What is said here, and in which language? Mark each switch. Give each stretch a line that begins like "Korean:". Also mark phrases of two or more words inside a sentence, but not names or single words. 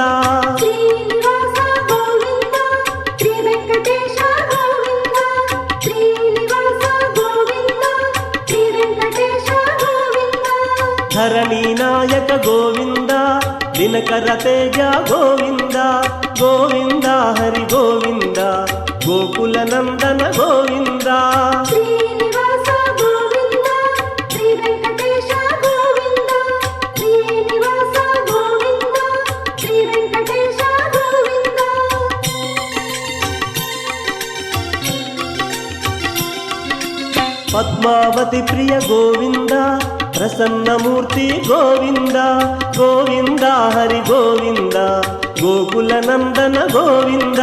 Telugu: శ్రీనివాస గోవింద శ్రీ వెంకటేశ గోవింద శ్రీనివాస గోవింద శ్రీ వెంకటేశ గోవింద ధరణీ నాయక గోవింద దినకర తేజ గోవింద గోవింద హరి గోవింద ಗೋಕುಲ ನಂದನ ಗೋವಿಂದ
Kannada: ಶ್ರೀನಿವಾಸ ಗೋವಿಂದ ಶ್ರೀ ವೆಂಕಟೇಶ ಗೋವಿಂದ ಶ್ರೀನಿವಾಸ ಗೋವಿಂದ ಶ್ರೀ ವೆಂಕಟೇಶ ಗೋವಿಂದ ಪದ್ಮಾವತಿ ಪ್ರಿಯ ಗೋವಿಂದ ಪ್ರಸನ್ನ ಮೂರ್ತಿ ಗೋವಿಂದ ಗೋವಿಂದ ಹರಿ ಗೋವಿಂದ ಗೋಕುಲ ನಂದನ ಗೋವಿಂದ